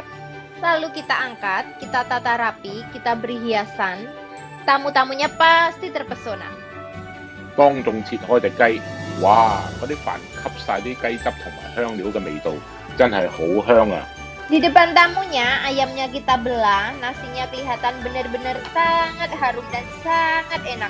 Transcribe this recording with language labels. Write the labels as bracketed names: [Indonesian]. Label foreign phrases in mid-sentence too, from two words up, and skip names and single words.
[Indonesian] Lalu kita angkat, kita tata rapi, kita beri hiasan. Tamu-tamunya pasti terpesona. [Cantonese] 當眾切開隻雞，哇！嗰啲飯吸晒啲雞汁同埋香料嘅味道，真係好香啊！ [Indonesian] Di depan tamunya, ayamnya kita belah, nasinya kelihatan benar-benar sangat harum dan sangat enak.